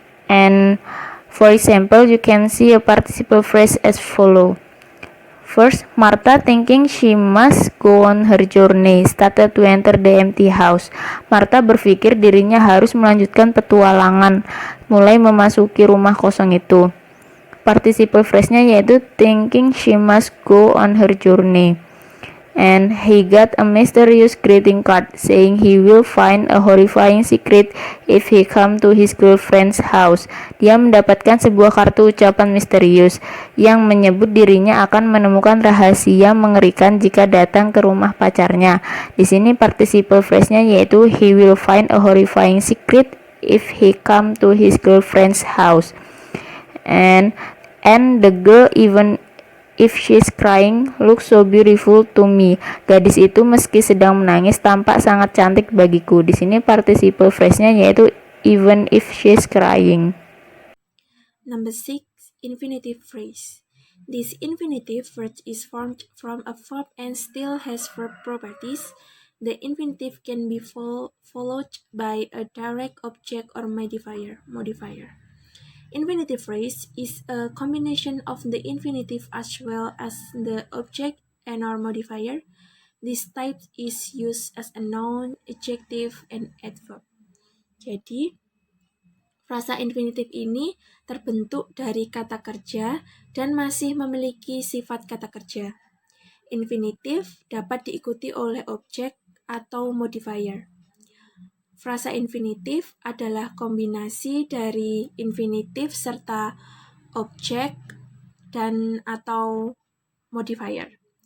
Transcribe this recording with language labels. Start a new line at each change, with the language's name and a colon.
English: And for example, you can see a participle phrase as follow. First, Martha, thinking she must go on her journey, started to enter the empty house.
Indonesian: Martha berpikir dirinya harus melanjutkan petualangan, mulai memasuki rumah kosong itu.
English: Participle phrase-nya yaitu thinking she must go on her journey. And he got a mysterious greeting card saying he will find a horrifying secret if he come to his girlfriend's house.
Indonesian: Dia mendapatkan sebuah kartu ucapan misterius yang menyebut dirinya akan menemukan rahasia mengerikan jika datang ke rumah pacarnya. Di sini participle phrase-nya yaitu
English: he will find a horrifying secret if he come to his girlfriend's house. And the girl, even if she's crying, looks so beautiful to me.
Indonesian: Gadis itu meski sedang menangis tampak sangat cantik bagiku. Di sini participle phrase-nya yaitu
English: even if she's crying. Number 6, infinitive phrase. This infinitive phrase is formed from a verb and still has verb properties. The infinitive can be followed by a direct object or modifier. infinitive phrase is a combination of the infinitive as well as the object and/or modifier. This type is used as a noun, adjective, and adverb.
Indonesian: Jadi, frasa infinitif ini terbentuk dari kata kerja dan masih memiliki sifat kata kerja. Infinitif dapat diikuti oleh objek atau modifier. Frasa infinitif adalah kombinasi dari infinitif serta objek dan atau modifier.